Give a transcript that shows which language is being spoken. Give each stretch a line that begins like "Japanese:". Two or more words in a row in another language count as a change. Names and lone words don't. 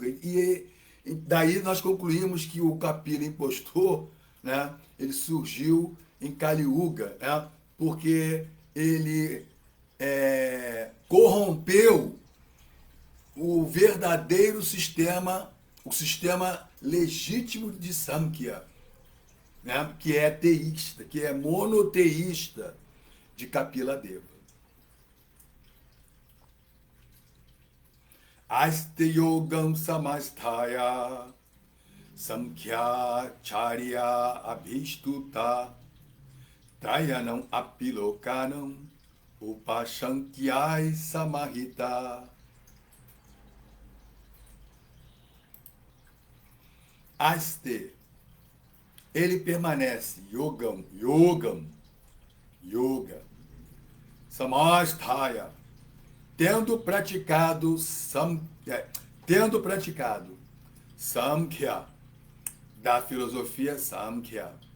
Portuguese: E daí nós concluímos que o Kapila impostor, né, ele surgiu em Kali Yuga, né, porque ele corrompeu o verdadeiro sistema, o sistema legítimo de Samkhya, né, que é teísta, que é monoteísta de Kapila Deva.
Sanskrit: Aste yogam samasthaya Samkhya charya abhishtuta Trayanam apilokanam upashankyai samahita.
Portuguese: Aste, ele permanece,
Sanskrit: yoga, samasthaya,
Portuguese: tendo praticado Samkhya, da filosofia Samkhya,